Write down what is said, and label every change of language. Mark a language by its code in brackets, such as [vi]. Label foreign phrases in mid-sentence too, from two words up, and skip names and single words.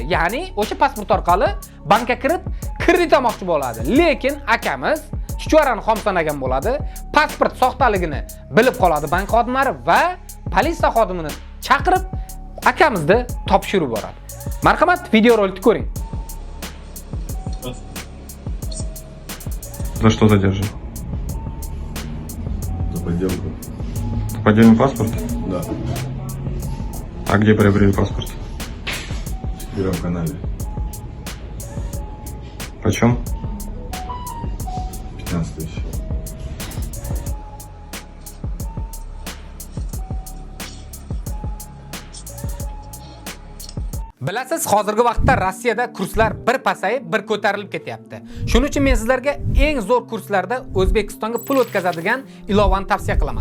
[uz] Ya'ni o'sha pasport orqali bankka kirib kredit olmoqchi bo'ladi. Lekin akamiz chuchvarani xomsanagan bo'ladi. Pasport soxtaligini bilib qoladi bank xodimlari va politsiya xodimini chaqirib akamizni topshirib yuboradi. Marhamat, videorolikni ko'ring. [ru] За что задержан? За подделку. Поддельный паспорт? Да. А где приобрели паспорт? В Первом канале. Почем? 15 тысяч. [uz] Bilasiz, hozirgi vaqtda Rossiyada kurslar bir pasayib, bir ko'tarilib ketyapti. Shuning uchun men sizlarga eng zo'r kurslarda O'zbekistonga pul o'tkazadigan ilovani tavsiya qilaman.